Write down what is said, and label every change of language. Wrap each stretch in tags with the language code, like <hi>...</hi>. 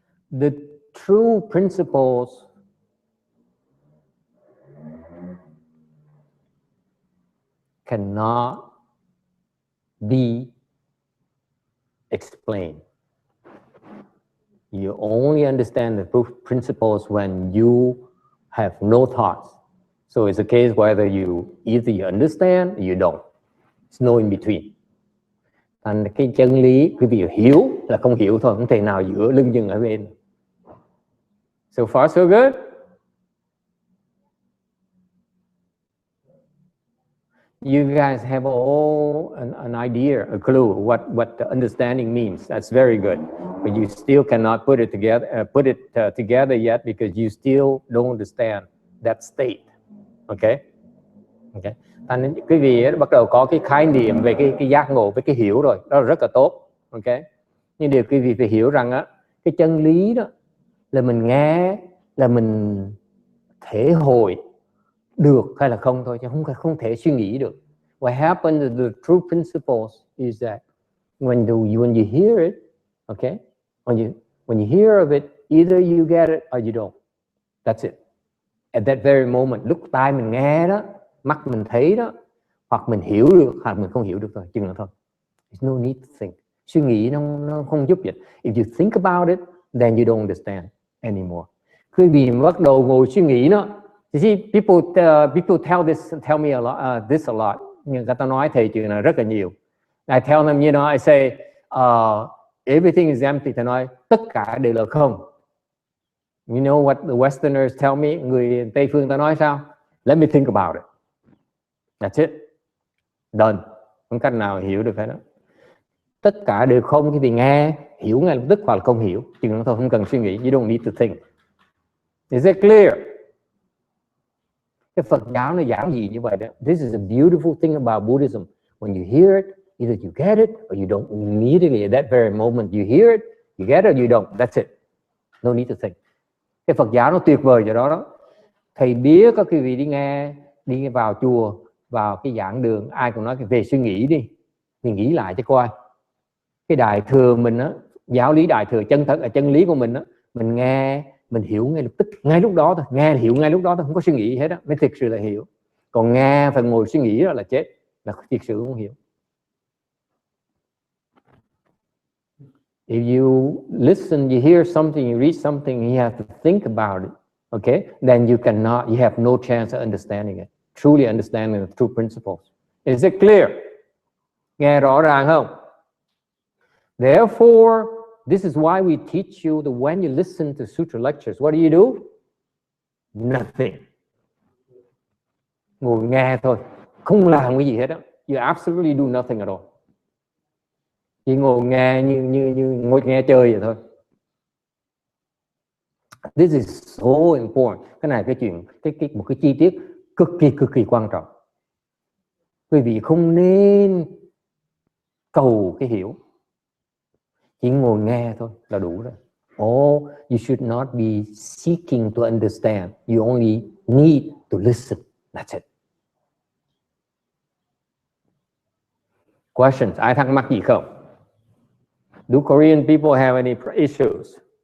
<en>The true principles cannot be explained. You only understand the principles when you have no thoughts. So it's a case whether either you understand or you don't. It's no in between.</en> <vi>Thành cái chân lý quý vị hiểu là không hiểu thôi, không thể nào giữa lưng chừng ở bên.</vi> <en>So far so good. You guys have all an idea, a clue what the understanding means. That's very good, but you still cannot put it together yet because you still don't understand that state. Okay.</en> <vi>Thành quý vị bắt đầu có cái khái niệm về cái giác ngộ, với cái hiểu rồi, đó là rất là tốt. Okay. Nhưng điều quý vị phải hiểu rằng á, cái chân lý đó là mình nghe, là mình thể hội được hay là không thôi, chứ không thể suy nghĩ được.</vi> <en>What happens to the true principles is that when you hear it, okay, when you hear of it, either you get it or you don't. That's it. At that very moment,</en> <vi>lúc tai mình nghe đó, mắt mình thấy đó, hoặc mình hiểu được hoặc mình không hiểu được thôi, chừng đó thôi.</vi> <en>There's no need to think.</en> <vi>Suy nghĩ nó không giúp gì.</vi> <en>If you think about it, then you don't understand anymore.</en> <vi>Khi vì bắt đầu ngồi suy nghĩ nó,</vi> <en>you see, people tell me this a lot.</en> <vi>Nhưng người ta nói thầy chuyện này rất là nhiều.</vi> <en>I tell them, I say, everything is empty.</en> <vi>Thầy nói tất cả đều là không.</vi> <en>You know what the Westerners tell me?</en> <vi>Người Tây phương ta nói sao?</vi> <en>Let me think about it. That's it. Done.</en> <vi>Không cách nào hiểu được cái đó. Tất cả đều không, khi thì nghe, hiểu ngay lập tức hoặc là không hiểu. Chừng đó thôi, không cần suy nghĩ.</vi> <en>You don't need to think. Is it clear?</en> <vi>Cái Phật giáo nó giảng gì như vậy đó.</vi> <en>This is a beautiful thing about Buddhism. When you hear it, either you get it or you don't. Immediately at that very moment you hear it, you get it or you don't. That's it. No need to think.</en> <vi>Cái Phật giáo nó tuyệt vời chỗ đó. Thầy biết có quý vị đi vào chùa, vào cái giảng đường, ai cũng nói về suy nghĩ đi, mình nghĩ lại cho coi. Cái đại thừa mình á, giáo lý đại thừa chân thật là chân lý của mình á, mình nghe, mình hiểu ngay lập tức, ngay lúc đó thôi, nghe hiểu ngay lúc đó thôi, không có suy nghĩ gì hết á, mới thực sự là hiểu. Còn nghe phải ngồi suy nghĩ đó là chết, là thực sự không hiểu.</vi> <en>If you listen, you hear something, you read something, you have to think about it. Okay, then you have no chance of understanding it, truly understanding the true principles. Is it clear?</en> <vi>Nghe rõ ràng không?</vi> <en>Therefore, this is why we teach you that when you listen to Sutra lectures, what do? Nothing.</en> <vi>Ngồi nghe thôi, không làm cái gì hết á.</vi> <en>You absolutely do nothing at all.</en> <vi>Chỉ ngồi nghe như ngồi nghe chơi vậy thôi.</vi> <en>This is so important.</en> <vi>Cái này cái chuyện một cái chi tiết cực kỳ quan trọng. Quý vị không nên cầu cái hiểu, chỉ ngồi nghe thôi là đủ rồi.</vi> <en>Oh, you should not be seeking to understand. You only need to listen. That's it. Questions?</en> <vi>Ai thắc mắc gì không?</vi> <en>Do Korean people have any issues?</en>